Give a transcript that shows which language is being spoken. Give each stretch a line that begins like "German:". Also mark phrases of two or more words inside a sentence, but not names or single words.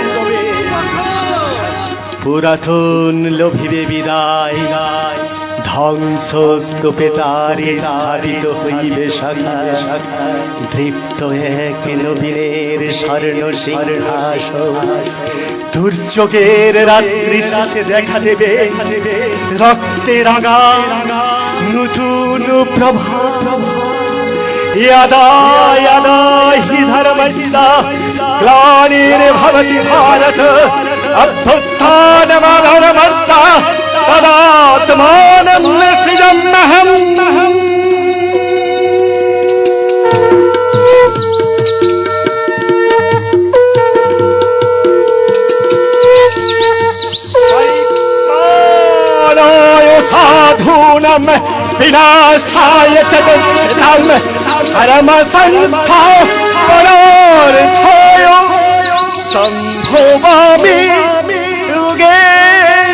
Bangla: পুরাতন লোভিবে বিদায়, ধ্বংস স্তূপে তারে স্থাপিত হইবে শাখা, দৃপ্ত এক নবীনের স্বর্ণ সিংহাসন, দুর্যোগের রাত্রি শেষে দেখা দেবে রক্তে রাঙা নতুন প্রভা।
Sanskrit: यदा यदा हि धर्मस्य ग्लानिर्भवति भारत अभ्युत्थानमधर्मस्य तदात्मानं सृजाम्यहम्। साधूनां विनाशाय च दुष्कृतां परमसंस्थापनार्थाय सम्भवामि युगे